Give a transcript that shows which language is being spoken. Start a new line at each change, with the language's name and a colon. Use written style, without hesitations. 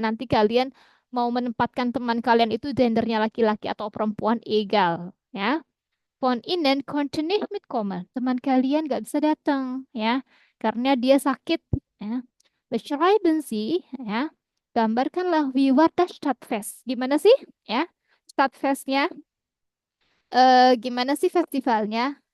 Indonesian: Nanti kalian mau menempatkan teman kalian itu gendernya laki-laki atau perempuan egal ya.
German: Von Ihnen konnte nicht mitkommen.
Indonesian: Teman kalian gak bisa datang ya karena dia sakit ya.
German: Beschreiben Sie ya.
Indonesian: Gambarkanlah
German: wie war das Stadtfest.
Indonesian: Gimana sih ya? Stadtfestnya gimana sih festivalnya?